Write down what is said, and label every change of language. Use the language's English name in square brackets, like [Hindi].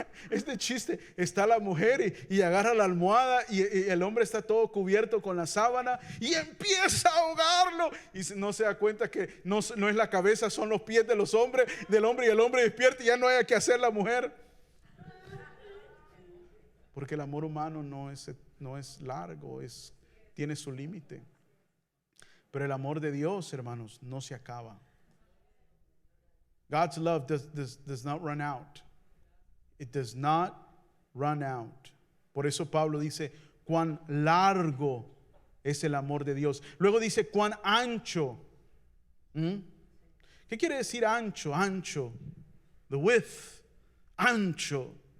[Spanish] Este chiste, está la mujer y agarra la almohada y el hombre está todo cubierto con la sábana y empieza a ahogarlo, y no se da cuenta que no es la cabeza, son los pies del hombre, y el hombre despierta y ya no hay que hacer la mujer. Porque el amor humano no es largo, tiene su límite. Pero el amor de Dios, hermanos, no se acaba. [English] God's love does not run out. It does not run out. [Spanish] Por eso Pablo dice, cuán largo es el amor de Dios. Luego dice, cuán ancho. ¿Qué quiere decir ancho? Ancho. [English] The width. [Spanish] Ancho.